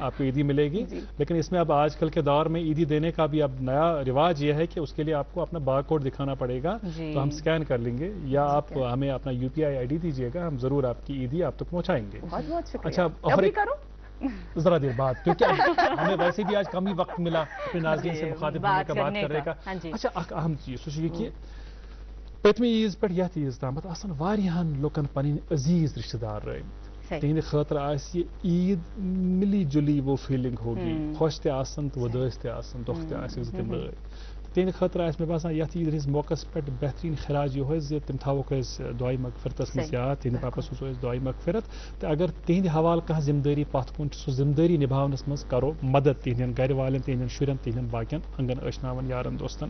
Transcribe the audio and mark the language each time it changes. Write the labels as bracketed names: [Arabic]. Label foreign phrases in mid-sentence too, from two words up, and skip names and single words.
[Urdu] آپ کو عیدی ملے گی، لیکن اس میں اب آج کل کے دور میں عیدی دینے کا بھی اب نیا رواج یہ ہے کہ اس کے لیے آپ کو اپنا بار کوڈ دکھانا پڑے گا. تو ہم اسکین کر لیں گے، یا آپ ہمیں اپنا UPI ID دیجیے گا، ہم ضرور آپ کی عیدی آپ تک پہنچائیں گے. اچھا ذرا دیر بعد، کیونکہ ہمیں ویسے بھی آج کم ہی وقت ملا اپنے ناظرین سے مخاطب ہونے کا، بات کرنے کا. [Kashmiri] اچھا اخ اہم چیز سہ یہ کہ پتمہ عیز پہ یتھ عیز تام آسان واریاہن لوکن پنن عزیز رشتہ دار رٲومٕتۍ. تہندِ خٲطرٕ آسہِ یہ عید [Urdu] ملی جلی وہ فیلنگ ہوگی، [Kashmiri] خوش تہِ آسن تو ودٲسۍ تہِ آسن، دۄکھ تہِ آسہِ زِ تِم رٲوۍ. تہندِ خٲطرٕ آسہِ مےٚ باسان یتھ عید ہٕنٛدِس موقعس پٮ۪ٹھ بہتریٖن خراج یِہوے زِ تِم تھاووکھ أسۍ دعاے مغفرتس منٛز یاد. تہندِ پاپس سوزو أسۍ دعاے مغفرت. تہٕ اگر تہندِ حوالہٕ کانٛہہ ذمہٕ دٲری پتھ کُن چھِ، سُہ ذمہٕ دٲری نِباونس منٛز کرو مدد تہندٮ۪ن گرِ والٮ۪ن، تہندٮ۪ن شُرٮ۪ن، تہندٮ۪ن باقین انگن ٲسناون یارن دوستن.